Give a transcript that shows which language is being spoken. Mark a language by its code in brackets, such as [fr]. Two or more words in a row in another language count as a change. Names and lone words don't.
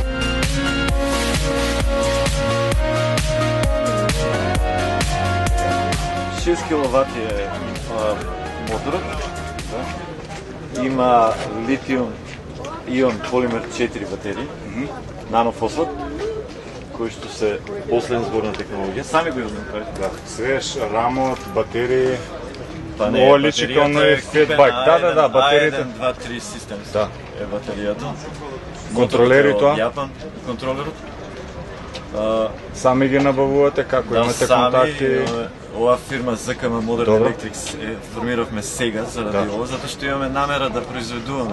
[mk] 6 киловати е моторот. Има литиум Ион полимер 4 батерии, нанофосфат, кои што се последен зборна технологија. Сами го направите? Да, свеж, рамот, батерии, Па не, [sr] Ovo liči kao onaj Fatbike. [mk] Da, baterijите. 1, 2, 3 систем Да. е батеријата. Контролери тоа? Јапан, контролерот. Сами ги набавувате, како имате контакти? Сами, ова фирма ЗКМ Modern Добро. Electrics формиравме сега заради ова, затоа што имаме намера да произведуваме